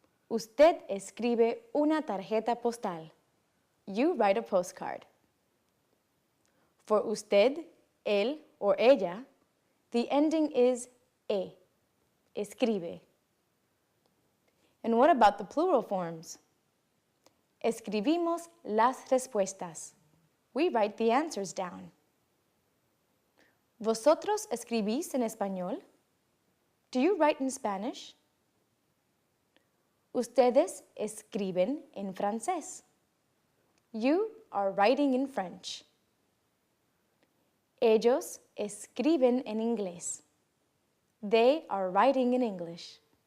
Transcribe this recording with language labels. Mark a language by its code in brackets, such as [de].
[es] Usted escribe una tarjeta postal. [en] You write a postcard. For usted, él, or ella, the ending is e, escribe. And what about the plural forms? [es] Escribimos las respuestas. [en] We write the answers down. [es] ¿Vosotros escribís en español? [en] Do you write in Spanish? [es] Ustedes escriben en francés. [en] You are writing in French. [es] Ellos escriben en inglés. [en] They are writing in English.